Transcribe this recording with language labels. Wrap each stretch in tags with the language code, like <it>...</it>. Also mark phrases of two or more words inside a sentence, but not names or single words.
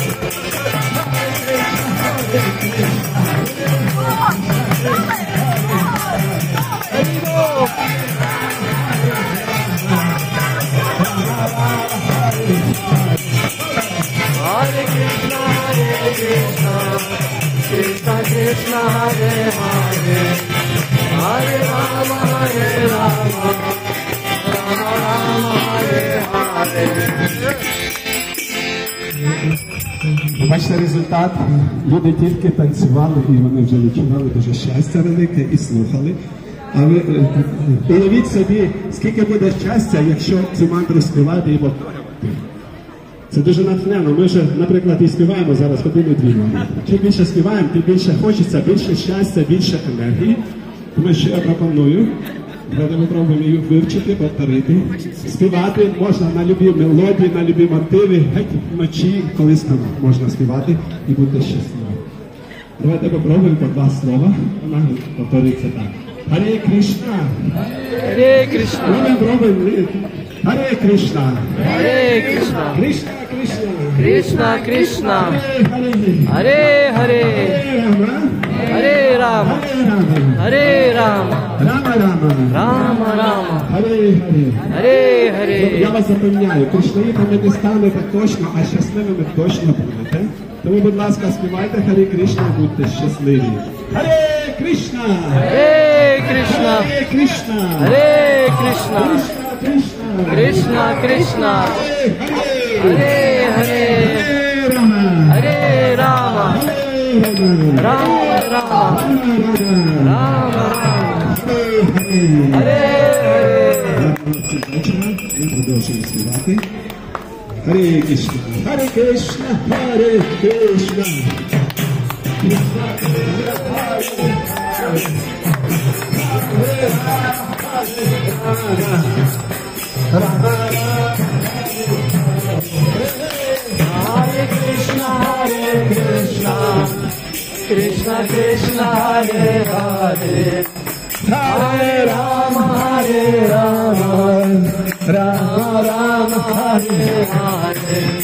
<uk>Hare Krishna Hare Krishna, Krishna Krishna Hare Hare, Hare Rama Hare Rama, Rama Rama Hare Hare. Бачите результат? Люди тільки танцювали і вони вже відчували дуже щастя велике і слухали. А ви уявіть собі, скільки буде щастя, якщо цю мантру співати і повторювати. Це дуже натхненно. Ми вже, наприклад, і співаємо зараз годину-дві. Чим більше співаємо, тим більше хочеться, більше щастя, більше енергії. Тому що я пропоную, давайте ми пробуємо її вивчити, повторити. Співати можна на любі мелодії, на любі мотиви, геть вночі, коли можна співати і бути щасливим. Давайте попробуємо по два слова. Вона повторюється так. Hare Krishna. Hare Krishna. Hare Krishna. Hare Krishna. Krishna Krishna. Krishna Krishna. Hare Hare. Hare Hare. Hare Rama. Hare Rama. Hare Rama. Rama Rama. Rama Rama. Hare Hare. Hare Hare. Я вас запевняю, кришнаїтами не станете точно, а щасливими точно будете. Тому, будь ласка, співайте Харі Кришна, будьте щасливі. Харе Кришна! Hare Krishna. Харе Кришна! Hare Krishna. Кришна Кришна! Krishna Krishna. Харе Hare Hare. Рама! Hare Rama. Рама Рама! Rama Rama. Rama Rama. Харе Hare Hare. Ми продовжуємо співати. Харе Кришна! Харе Кришна! Харе Кришна! Hare Krishna, Hare Krishna, Krishna Krishna, Hare Hare, Hare Rama, Hare Rama, Rama Rama, Hare Hare.</uk>